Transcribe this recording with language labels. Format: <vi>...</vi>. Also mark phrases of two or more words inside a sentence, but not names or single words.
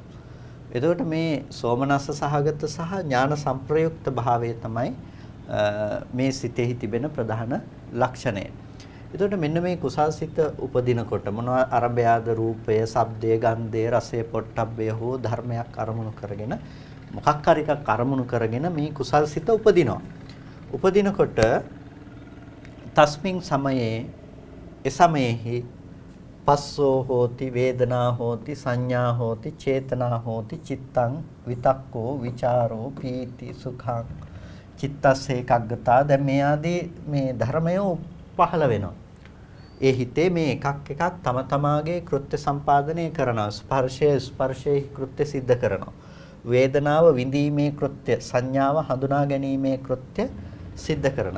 <si>එතකොට මේ සෝමනස්ස සහගත සහ ඥාන සම්ප්‍රයුක්ත භාවය තමයි මේ සිතෙහි තිබෙන ප්‍රධාන ලක්ෂණය. එතකොට මෙන්න මේ කුසල්සිත උපදිනකොට මොනවා අරබයාද රූපය, ශබ්දය, ගන්ධය, රසය, පොට්ටබ්බය හෝ ධර්මයක් අරමුණු කරගෙන මොකක් හරි එකක් අරමුණු කරගෙන මේ කුසල්සිත උපදිනවා.</si> <pi>උපදිනකොට තස්මින් සමයේ එසමයේහි පස්සෝ හෝති වේදනා හෝති සංඥා හෝති චේතනා හෝති චිත්තං විතක්කෝ විචාරෝ පීති සුඛං චිත්තස්ස ඒකග්ගතා.</pi> <si>දැන් මේ ආදී මේ ධර්මය පහළ වෙනවා. ඒ හිතේ මේ එකක් එකක් තම තමාගේ කෘත්‍ය සම්පාදනය කරනවා. ස්පර්ශයේ කෘත්‍ය සිද්ධ කරනවා. වේදනාව විඳීමේ කෘත්‍ය, සංඥාව හඳුනා ගැනීමේ කෘත්‍ය සිද්ධ කරනවා.</si>